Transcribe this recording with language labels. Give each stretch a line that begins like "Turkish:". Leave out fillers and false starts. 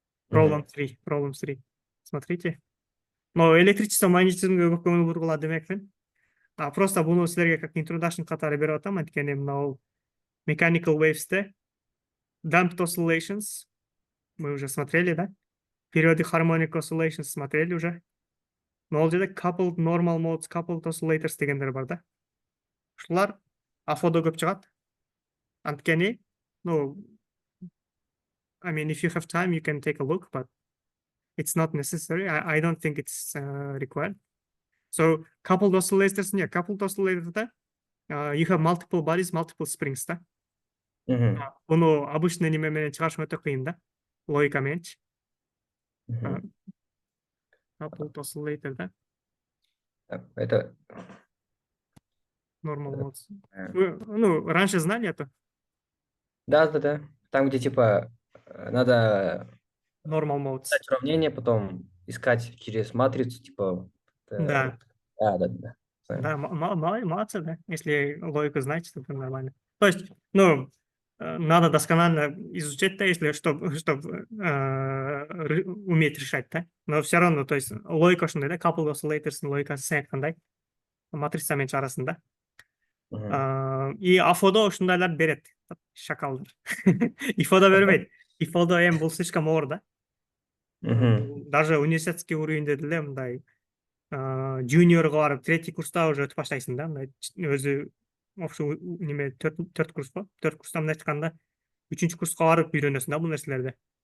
Kyrgyz: Problem 3. Смотрите. Но электричество магнетизмге көп көңүл бургула демекмин. Просто буну силерге как introduction катары берип атам, анткени мына mechanical waves'те damped oscillations
Russian: мы уже смотрели,
Kyrgyz: да?
English: Periodic harmonic oscillations
Russian: смотрели уже.
Kyrgyz: Но ол жерде coupled normal modes, coupled oscillators дегендер бар да. Ушулар APhO'да көп чыгат.
English: Анткени, ну, I mean, if you have time, you can take a look, but it's not necessary. I don't think it's required. So coupled oscillators, coupled oscillators, да? You have multiple bodies, multiple springs, да? Мгм.
Kyrgyz: Буну обычный неме менен чыгарыш өтө кыйын да? Логика мененчи. Мгм.
English: Coupled oscillator, да?
Russian: Это
English: Normal modes. э,
Russian: Ну, раньше знали это? да. Там, где типа надо
English: Normal modes.
Russian: писать уравнение, потом искать через матрицу, типа. Да. Да. Да, молодцы, да. Если логику знаете, то это нормально. То есть, ну, надо досконально изучать, да, если чтобы уметь решать, да. Но все равно, то есть,
Kyrgyz: логика ушундай, да, coupled oscillators логикасы сен айткандай, матрицамен чыгарасын да. Мгм. И APhO'да ушундайларды берет, шакалдар. IPhO'да бербейт. IPhO'да эми бул слишком оор да. Мгм. Даже университетский уровеньде деле мындай жуниорго барып третий курста уже өтүп баштайсың да, мындай өзү ошо неме төрт курс го, төрт курста мындай айтканда 3-чү курска барып үйрөнөсүң да бул нерселерди.